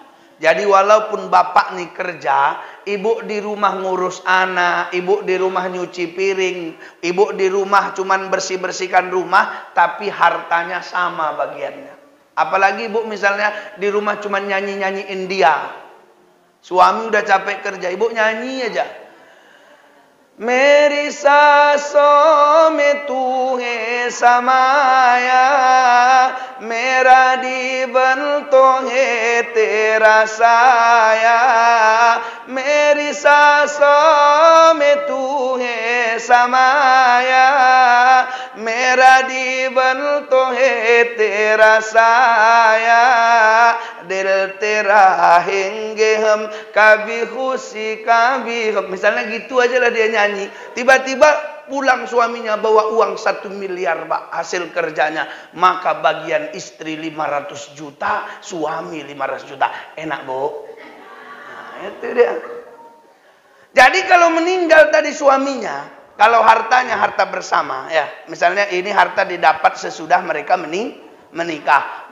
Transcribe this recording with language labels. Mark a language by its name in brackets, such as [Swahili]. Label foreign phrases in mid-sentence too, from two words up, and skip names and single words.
[Indonesian] Jadi walaupun bapak nih kerja, ibu di rumah ngurus anak, ibu di rumah nyuci piring, ibu di rumah cuman bersih-bersihkan rumah, tapi hartanya sama bagiannya. Apalagi ibu misalnya di rumah cuman nyanyi-nyanyi India. Suami udah capek kerja, ibu nyanyi aja. [Hindi] मेरी सांसों में तू है समाया मेरा जीवन तो है तेरा साया मेरी सांसों में तू है समाया मेरा जीवन तो है तेरा साया दिल तेरा रहेंगे हम कभी खुशी कभी हम. [Indonesian] Misalnya gitu aja lah dia nyanyi. Tiba-tiba pulang suaminya bawa uang 1 miliar Pak, hasil kerjanya. Maka bagian istri 500 juta, suami 500 juta. Enak Bu? Nah, itu dia. Jadi kalau meninggal tadi suaminya, kalau hartanya harta bersama ya, misalnya ini harta didapat sesudah mereka menikah.